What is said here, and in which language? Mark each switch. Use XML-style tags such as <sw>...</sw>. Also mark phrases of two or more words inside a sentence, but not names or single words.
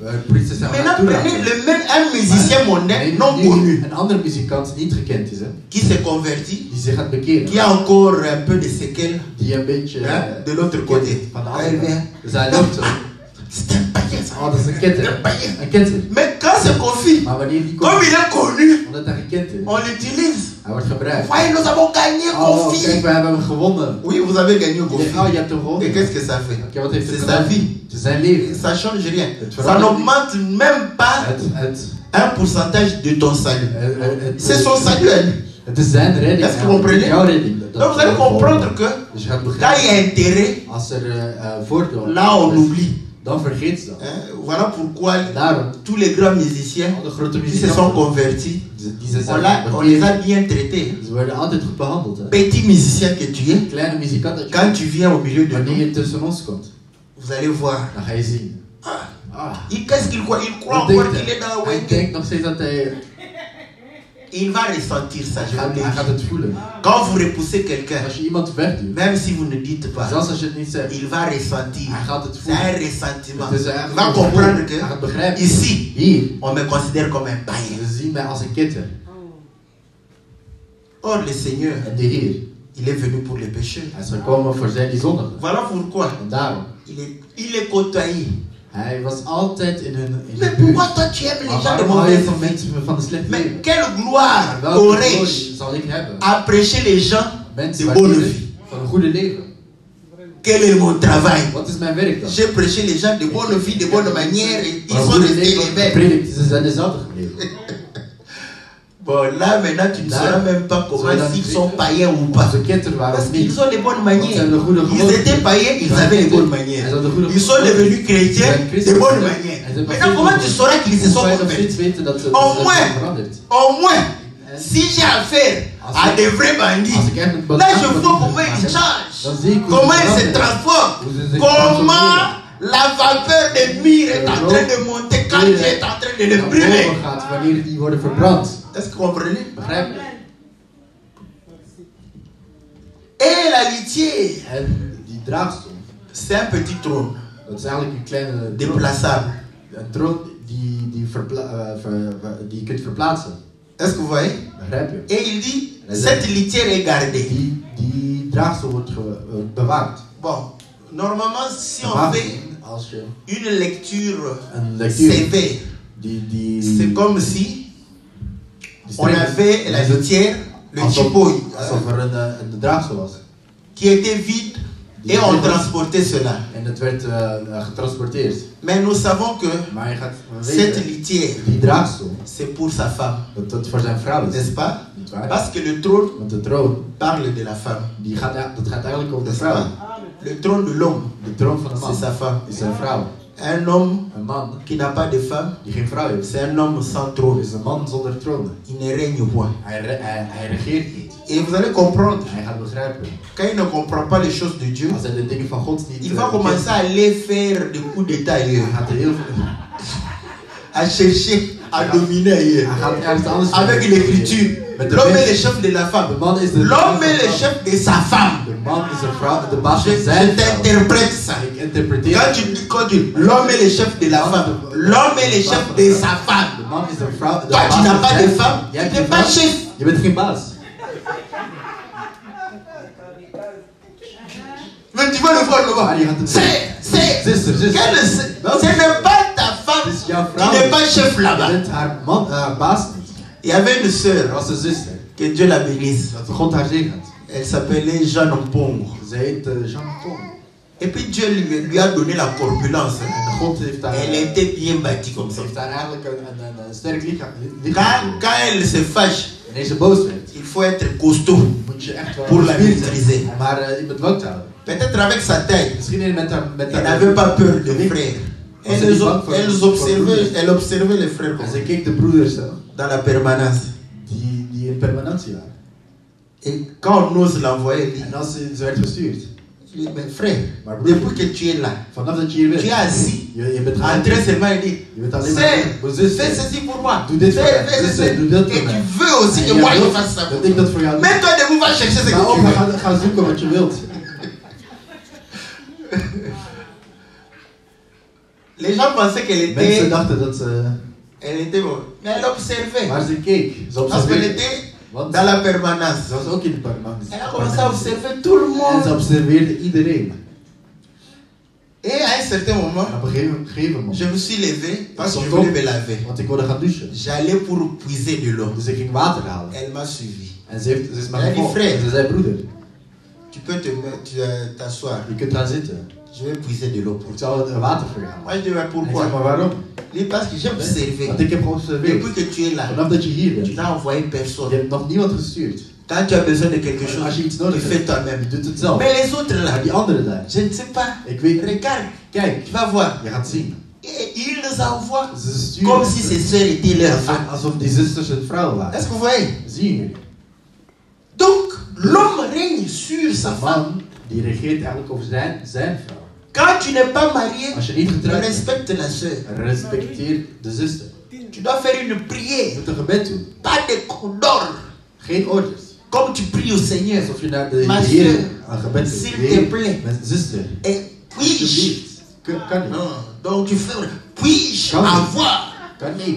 <fr>Maintenant, prenez un musicien mondain non connu qui se convertit, qui a encore un peu de séquelles de l'autre côté. C'est un païen, ça. Mais quand c'est Kofi,</fr> <nl>Maar wanneer die</nl> <fr>comme</fr> <nl>komt,</nl> <fr>il est connu,</fr> <nl>omdat hij gekend is,</nl> <fr>on l'utilise.</fr> <nl>hij wordt gebruikt.</nl> <fr>Voyez, nous avons gagné Oh, Kofi.</fr> <nl>kijk, we hebben hem gewonnen.</nl> <fr>Oui, vous avez gagné Oh, Kofi.</fr> <nl>je hebt hem gewonnen.</nl> <fr>Et qu'est-ce que ça fait?</fr> <nl>Oké, wat heeft het</nl> <fr>C'est sa</fr> <nl>gedaan?</nl> <fr>vie.</fr> <nl>Het is zijn leven.</nl> <fr>Ça change rien.</fr> <nl>Het</nl> <fr>Ça</fr> <nl>verandert</nl> <fr>n'augmente même pas</fr> <nl>Het,</nl> <fr>un pourcentage de ton salut.</fr> <nl>het,</nl> <fr>C'est son salut à lui.</fr> <nl>het is zijn redding.</nl> <fr>Est-ce que vous comprenez?</fr> <nl>Jouw redding.</nl> <fr>Donc vous allez comprendre que</fr> <nl>Dus je gaat</nl> <fr>quand</fr> <nl>begrijpen,</nl> <fr>il y a intérêt,</fr> <nl>als er voordeel</nl> <fr>là on</fr> <nl>is,</nl> <fr>oublie.</fr> <nl>dan vergeet ze dat.</nl> <fr>Hein, voilà pourquoi</fr> <nl>Daarom,</nl> <fr>tous les grands musiciens</fr> <nl>alle grote</nl> <fr>qui se sont</fr> <nl>muzikanten,</nl> <fr>convertis,</fr> <nl>die ze</nl> <fr>on les a bien traités.</fr> <nl>Ze worden altijd goed behandeld. Hè.</nl> <fr>Petit musicien que tu es,</fr> <nl>Kleine muzikant dat je</nl> <fr>quand tu viens au milieu de</fr> <nl>wanneer</nl> <fr>nous,</fr> <nl>je tussen ons komt,</nl> <fr>vous allez voir.</fr> <nl>dan ga je zien.</nl> <fr>Qu'est-ce qu'il croit? Il croit</fr> <nl>Wat</nl> <fr>encore</fr> <nl>denkt</nl> <fr>qu'il est dans</fr> <nl>hij? Hij</nl> <fr>Wenge.</fr> <nl>denkt nog steeds dat hij...</nl> <fr>Il va ressentir ça, je vous</fr> <nl>Hij gaat</nl> <fr>le</fr> <nl>het voelen.</nl> <fr>dis. Quand vous repoussez quelqu'un,</fr> <nl>Als je iemand wegduwt,</nl> <fr>même si vous ne dites pas,</fr> <nl>zelfs als je het niet zegt,</nl> <fr>il va ressentir.</fr> <nl>hij gaat het</nl> <fr>C'est</fr> <nl>voelen.</nl> <fr>un ressentiment.</fr> <nl>Het is</nl> <fr>Il</fr> <nl>eigenlijk</nl> <fr>va</fr> <nl>een</nl> <fr>comprendre</fr> <nl>gevoel. Hij gaat</nl> <fr>que</fr> <nl>begrijpen.</nl> <fr>ici,</fr> <nl>Hier,</nl> <fr>on me considère comme un païen.</fr> <nl>ze zien mij als een kitter.</nl> <fr>Or, le Seigneur,</fr> <nl>En de Heer,</nl> <fr>il est venu pour les pécheurs.</fr> <nl>hij is gekomen voor zij die zondigen.</nl> <fr>Voilà pourquoi</fr> <nl>En daarom,</nl> <fr>il est côtoyé.</fr> <nl>hij was altijd in hun</nl> <fr>Mais pourquoi toi tu aimes les</fr> <nl>Maar</nl> <fr>gens de</fr> <nl>waarom hou je</nl> <fr>mauvaise</fr> <nl>van</nl> <fr>vie?</fr> <nl>mensen van de slechte</nl> <fr>Mais</fr> <nl>leven?</nl> <fr>quelle gloire</fr> <nl>Welke</nl> <fr>aurais-je</fr> <nl>glorie zal ik hebben?</nl> <fr>à prêcher les gens</fr> <nl>Mensen</nl> <fr>de</fr> <nl>waar</nl> <fr>bonne</fr> <nl>die</nl> <fr>vie?</fr> <nl>van een goede leven.</nl> <fr>Quel est mon travail?</fr> <nl>Wat is mijn werk dan?</nl> <fr>J'ai prêché les gens de bonne vie, de bonne manière, et ils</fr> <nl>Een</nl> <fr>sont</fr> <nl>goede</nl> <fr>restés les</fr> <nl>leven</nl> <fr>mêmes.</fr> <nl>gepredikt, ze zijn dezelfde gebleven.</nl> <fr>Bon, là maintenant tu ne Là, sauras même pas comment</fr> <nl>zodat</nl> <fr>s'ils</fr> <nl>ik</nl> <fr>sont</fr> <nl>weet</nl> <fr>païens ou</fr> <nl>Of</nl> <fr>pas.</fr> <nl>ze kitter waren</nl> <fr>Parce</fr> <nl>of niet.</nl> <fr>qu'ils ont les bonnes manières.</fr> <nl>zijn de goede</nl> <fr>Ils</fr> <nl>gewoonten.</nl> <fr>étaient païens, ils</fr> <nl>Wij</nl> <fr>avaient les</fr> <nl>zijn</nl> <fr>bonnes</fr> <nl>de-</nl> <fr>manières.</fr> <nl>Hij had de goede</nl> <fr>Ils sont</fr> <nl>gewoonten.</nl> <fr>devenus chrétiens</fr> <nl>Zijn</nl> <fr>de</fr> <nl>christen</nl> <fr>bonnes</fr> <nl>geworden.</nl> <fr>manières.</fr> <nl>Hij zijn</nl> <fr>Maintenant,</fr> <nl>pas</nl> <fr>comment tu sauras qu'ils se sont</fr> <nl>Hoe ga je nog</nl> <fr>convertis?</fr> <nl>steeds weten dat ze</nl> <fr>Au</fr> <nl>zijn</nl> <fr>moins,</fr> <nl>veranderd?</nl> <fr>au moins, si j'ai affaire à des vrais bandits,</fr> <nl>Als ik echt met</nl> <fr>là je vois</fr> <nl>bandits</nl> <fr>comment ils</fr> <nl>maak,</nl> <fr>changent,</fr> <nl>dan zie ik hoe</nl> <fr>comment</fr> <nl>ze</nl> <fr>ils se</fr> <nl>veranderen.</nl> <fr>transforment,</fr> <nl>Hoe ze zich</nl> <fr>comment</fr> <nl>transformeren.</nl> <fr>la vapeur des murs est en train de monter quand tu es en train de les</fr> <nl>Naar</nl> <fr>brûler.</fr> <nl>boven gaat wanneer die worden verbrand.</nl> <fr>Est-ce que vous comprenez?</fr> <nl>Begrijp je?</nl> <fr>Et la litière,</fr> <nl>En die draagstoel,</nl> <fr>c'est un petit trône</fr> <nl>dat is eigenlijk een kleine troon.</nl> <fr>déplaçable.</fr> <nl>Een troon die je kunt verplaatsen.</nl> <fr>Est-ce que vous voyez?</fr> <nl>Begrijp je?</nl> <fr>Et il dit, cette litière est gardée.</fr> <nl>Die draagstoel wordt bewaakt.</nl> <fr>Bon, normalement, si on</fr> <nl>Normaal</nl> <fr>fait</fr> <nl>gezien, als je</nl> <fr>une lecture</fr> <nl>een lectuur</nl> <fr>sévère,</fr> <nl>die</nl> <fr>c'est comme si</fr> <nl>die</nl> <fr>on avait la litière, le chipoy,</fr> <nl>alsof er een draagstoel was.</nl> <fr>qui était vide et on transportait cela.</fr> <nl>En het werd getransporteerd.</nl> <fr>Mais nous savons que</fr> <nl>Maar je gaat</nl> <fr>cette</fr> <nl>weten,</nl> <fr>litière,</fr> <nl>die draagstoel,</nl> <fr>c'est pour sa femme,</fr> <nl>dat het voor zijn vrouw is.</nl> <fr>n'est-ce pas?</fr> <nl>Niet waar?</nl> <fr>Parce que le trône</fr> <nl>Want de troon,</nl> <fr>parle de la femme,</fr> <nl>dat gaat eigenlijk over de</nl> <fr>n'est-ce</fr> <nl>vrouw.</nl> <fr>pas? Le trône de l'homme,</fr> <nl>De troon van de man</nl> <fr>c'est sa femme.</fr> <nl>is zijn vrouw.</nl> <fr>Un homme</fr> <nl>Een man</nl> <fr>qui n'a pas de femme,</fr> <nl>die geen vrouw heeft,</nl> <fr>c'est un homme sans trône.</fr> <nl>is een man zonder troon.</nl> <fr>Il ne règne point.</fr> <nl>Hij regeert niet.</nl> <fr>Et vous allez comprendre,</fr> <nl>Hij gaat begrijpen.</nl> <fr>quand il ne comprend pas les choses de Dieu,</fr> <nl>Als hij de dingen van God niet</nl> <fr>il va commencer à aller faire des coups d'état</fr> <nl>hij</nl> <fr>ailleurs,</fr> <nl>gaat er heel veel...</nl> <fr>à chercher, à dominer ailleurs.</fr> <nl>Hij gaat ergens anders</nl> <fr>Avec l'écriture,</fr> <nl>Met de</nl> <fr>l'homme est</fr> <nl>wet.</nl> <fr>le chef de la</fr> <nl>De</nl> <fr>femme.</fr> <nl>man is de</nl> <fr>L'homme est le chef de sa femme.</fr> <nl>De man is de vrouw, de baas</nl> <fr>Je</fr> <nl>van zijn vrouw.</nl> <fr>t'interprète ça.</fr> <nl>Ik interpreteer</nl> <fr>Quand</fr> <nl>het.</nl> <fr>tu dis, l'homme est le chef de la femme, l'homme est le chef de sa femme.</fr> <nl>De man is de vrouw, de</nl> <fr>Toi, tu</fr> <nl>baas</nl> <fr>n'as</fr> <nl>van</nl> <fr>pas</fr> <nl>zijn</nl> <fr>de</fr> <nl>vrouw.</nl> <fr>femme,</fr> <nl>Jij</nl> <fr>tu</fr> <nl>hebt</nl> <fr>n'es</fr> <nl>geen</nl> <fr>pas</fr> <nl>vrouw.</nl> <fr>chef.</fr> <nl>Je bent geen baas.</nl> <fr>Mais tu vas le voir là-bas.</fr> <nl>Maar je gaat het</nl> <fr>C'est,</fr> <nl>Zuster.</nl> <fr>ce n'est pas ta femme</fr> <nl>Het is jouw</nl> <fr>qui</fr> <nl>vrouw.</nl> <fr>n'est pas chef</fr> <nl>Je</nl> <fr>là-bas.</fr> <nl>bent haar baas niet.</nl> <fr>Il y avait une sœur,</fr> <nl>Er was een zuster.</nl> <fr>que Dieu la bénisse.</fr> <nl>Dat God haar zegent.</nl> <fr>Elle s'appelait Jeanne Mpong.</fr> <nl>Ze heet Jean Paul.</nl> <fr>Et puis Dieu lui a donné la corpulence.</fr> <nl>En God heeft haar,</nl> <fr>Elle était bien bâtie comme ça.</fr> <nl>heeft haar eigenlijk een sterk lichaam</nl> <fr>Quand elle se fâche,</fr> <nl>Wanneer ze boos werd,</nl> <fr>il faut être costaud</fr> <nl>moet je echt wel</nl> <fr>pour la</fr> <nl>gespierd zijn.</nl> <fr>maîtriser.</fr> <nl>Maar in bedwang te houden.</nl> <fr>Peut-être avec sa taille,</fr> <nl>Misschien met haar...</nl> <fr>elle n'avait pas peur des frères.</fr> <nl>Was ze niet bang voor-</nl> <fr>Elle observait les frères</fr> <nl>En ze keek de broeders</nl> <fr>dans la permanence.</fr> <nl>die in permanentie waren.</nl> <fr>Et quand on ose l'envoyer, il dit,</fr> <nl>En als ze werd gestuurd,</nl> <fr>il dit, mais frère,</fr> <nl>maar broeder,</nl> <fr>depuis que tu es là,</fr> <nl>vanaf dat je hier</nl> <fr>tu</fr> <nl>bent,</nl> <fr>es assis,</fr> <nl>je bent</nl> <fr>en train seulement de dire,</fr> <nl>je bent alleen</nl> <fr>Sœur,</fr> <nl>maar zus,</nl> <fr>fais ceci pour moi.</fr> <nl>doe dit voor</nl> <fr>Fais</fr> <nl>mij, zus,</nl> <fr>ceci.</fr> <nl>doe dat</nl> <fr>Et</fr> <nl>voor</nl> <fr>tu</fr> <nl>mij.</nl> <fr>veux aussi que</fr> <nl>En</nl> <fr>moi</fr> <nl>jij</nl> <fr>je</fr> <nl>wilt</nl> <fr>fasse ça.</fr> <nl>dat ik dat voor jou doe.</nl> <fr>Mais toi, debout, va chercher ce</fr> <nl>Ga</nl> <fr>que</fr> <nl>op</nl> <fr>tu</fr> <nl>en</nl> <fr>veux.</fr> <nl>ga zoeken wat je wilt.</nl> <fr>Les gens pensaient qu'elle</fr> <nl>Mensen</nl> <fr>était,</fr> <nl>dachten dat ze...</nl> <fr>elle était bonne. Mais elle observait.</fr> <nl>Maar ze keek, ze</nl> <fr>Parce qu'elle</fr> <nl>observeerde.</nl> <fr>était</fr> <nl>Want</nl> <fr>dans la permanence.</fr> <nl>ze was ook in de permanentie.</nl> <fr>Elle a commencé à observer tout le</fr> <nl>En ze</nl> <fr>monde.</fr> <nl>observeerde iedereen.</nl> <fr>Et à un certain moment,</fr> <nl>En op een gegeven moment,</nl> <fr>je me suis levé parce que je</fr> <nl>stond</nl> <fr>voulais</fr> <nl>op,</nl> <fr>me laver.</fr> <nl>want ik wilde gaan douchen.</nl> <fr>J'allais pour puiser de l'eau.</fr> <nl>Dus ik ging water halen.</nl> <fr>Elle m'a suivi.</fr> <nl>En ze is mij Ja, die gevolgd. vrij. En ze zei, broeder,</nl> <fr>Tu peux t'asseoir.</fr> <nl>je kunt gaan zitten.</nl> <fr>Je vais puiser de l'eau pour</fr> <nl>Ik</nl> <fr>toi.</fr> <nl>zal het water voor je halen.</nl> <fr>Moi, je dis, mais</fr> <nl>En ik zeg,</nl> <fr>pourquoi?</fr> <nl>maar waarom?</nl> <fr>Il dit, parce que j'ai observé.</fr> <nl>Want ik heb geobserveerd.</nl> <fr>Depuis que tu es là,</fr> <nl>Vanaf dat je hier</nl> <fr>tu</fr> <nl>bent,</nl> <fr>n'as envoyé</fr> <nl>je</nl> <fr>personne.</fr> <nl>hebt nog niemand gestuurd.</nl> <fr>Quand tu as besoin de quelque chose,</fr> <nl>Als je iets</nl> <fr>tu</fr> <nl>nodig</nl> <fr>fais</fr> <nl>hebt,</nl> <fr>toi-même.</fr> <nl>je doet het zelf.</nl> <fr>Mais les autres là,</fr> <nl>Maar die anderen daar,</nl> <fr>je ne sais pas.</fr> <nl>ik weet niet.</nl> <fr>Regarde,</fr> <nl>Kijk,</nl> <fr>tu vas voir.</fr> <nl>je gaat zien.</nl> <fr>Et ils les envoient</fr> <nl>Ze sturen</nl> <fr>comme si ces sœurs étaient leurs femmes.</fr> <nl>alsof die zusters hun vrouw waren.</nl> <fr>Est-ce que vous voyez?</fr> <nl>Zien jullie?</nl> <fr>Donc, l'homme règne sur sa</fr> <nl>Een</nl> <fr>femme.</fr> <nl>man die regeert eigenlijk over zijn vrouw.</nl> <fr>Quand tu n'es pas marié,</fr> <nl>Als je niet getrouwd bent,</nl> <fr>respecte la sœur.</fr> <nl>respecteer de zuster.</nl> <fr>Tu dois faire une</fr> <nl>Je</nl> <fr>prière,</fr> <nl>moet een gebed doen.</nl> <fr>pas de condor.</fr> <nl>Geen orders.</nl> <fr>Comme tu pries au Seigneur.</fr> <nl>Alsof je naar de</nl> <fr>Ma</fr> <nl>Heer</nl> <fr>sœur,</fr> <nl>een gebed doet.</nl> <fr>s'il</fr> <nl>Heer,</nl> <fr>te plaît.</fr> <nl>mijn zuster.</nl> <fr>Et puis-je,</fr> <nl>Alsjeblieft. Kan niet.</nl> <fr>non, donc tu fais, puis-je</fr> <nl>Kan niet.</nl> <fr>avoir,</fr> <nl>Kan niet.</nl>